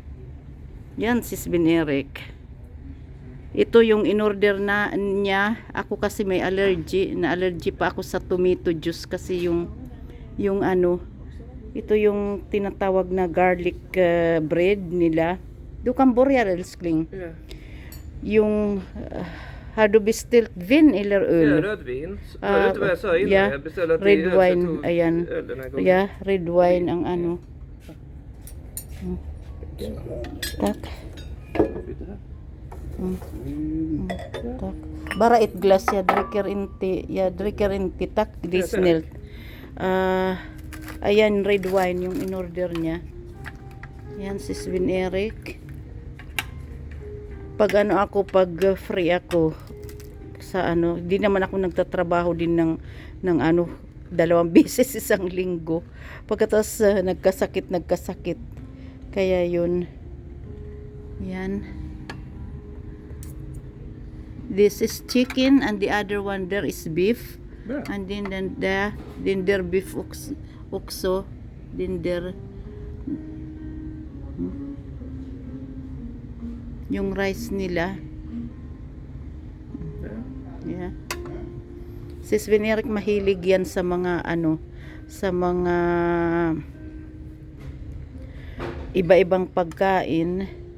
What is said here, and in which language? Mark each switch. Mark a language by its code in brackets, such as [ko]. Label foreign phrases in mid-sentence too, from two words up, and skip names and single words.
[tl] Yan, Sisbin Eric. Ito yung in-order na niya. Ako kasi may allergy. Na-allergy pa ako sa [en] tomato juice [tl] kasi yung ano, ito yung tinatawag na [en] garlic bread [tl] nila. [sv] Du kan börja älskling. Ja. Yung har du beställt vin eller öl? Ja, rödvin. Hörde inte vad jag sa innan? Ja, Jag beställde [en] red [sv] till öl, så jag [en] wine. [sv] tog [tl] Ayan. [sv] öl den här gången. Ja, [en] red wine [tl] ang ano. [sv] Tak. Tak. Bara ett glas, jag dricker inte tak det är snällt. [tl] Ayan, [en] red wine [tl] yung in-order niya. Ayan, si Sisbin Eric. Pag ano ako, pag free ako sa ano, di naman ako nagtatrabaho din ng ano, 2 beses isang linggo. Pagkatapos nagkasakit. Kaya yun. Yan. [en] This is chicken and the other one there is beef. Yeah. And then there beef also. Then there [tl] yung rice nila. Yeah. Sisbin Eric mahilig yan sa mga ano, sa mga iba-ibang pagkain.